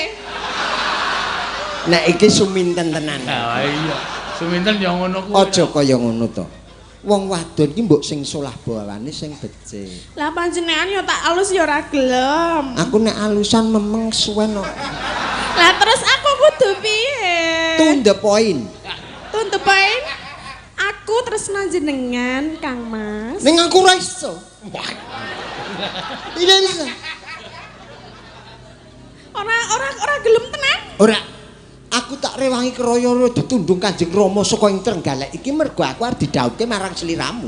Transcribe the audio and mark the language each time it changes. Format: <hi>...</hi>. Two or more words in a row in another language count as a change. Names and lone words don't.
<jv>Nek iki suminten tenan. Ah iya. Suminten ya ngono kuwi. Aja kaya ngono to. Wong wadon ki mbok sing solah bawane sing becik. Lah panjenengan ya tak alus ya ora gelem. Aku nek alusan memeng suwen kok. Lah terus aku kudu piye?</jv> <en>To the point. To the point.</en> <jv>Aku tresna jenengan, Kang Mas. Ning aku ora iso.</jv> <id>Tidak bisa.</id> <jv>Ora gelem tenan. Ora. Aku tak rewangi kraya ditundung Kanjeng Rama saka ing Trenggalek iki mergo aku arep didhawuhke marang sliramu.</jv>